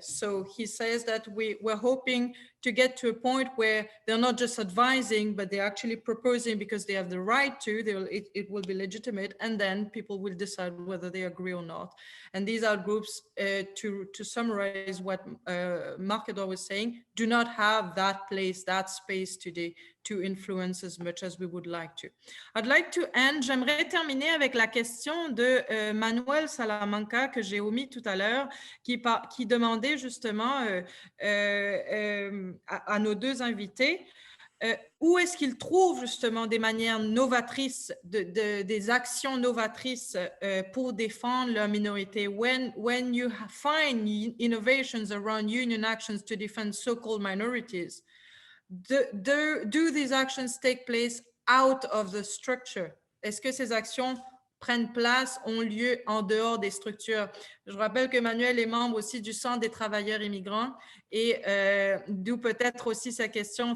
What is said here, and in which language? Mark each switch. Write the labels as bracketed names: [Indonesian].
[English] So he says that we're hoping to get to a point where they're not just advising, but they're actually proposing because they have the right to, it will be legitimate, and then people will decide whether they agree or not. And these are groups, to summarize what Mark Edwards was saying, do not have that place, that space today to influence as much as we would like to. I'd like to end, [French] j'aimerais terminer avec la question de Manuel Salamanca que j'ai omis tout à l'heure, qui demandait justement à nos deux invités où est-ce qu'ils trouvent justement des manières novatrices, des actions novatrices pour défendre leur minorité. [English] When you find innovations around union actions to defend so-called minorities, do these actions take place out of the structure? [French] Est-ce que ces actions prennent place, ont lieu en dehors des structures? Je rappelle que Manuel est membre aussi du Centre des travailleurs immigrants et d'où peut-être aussi sa question.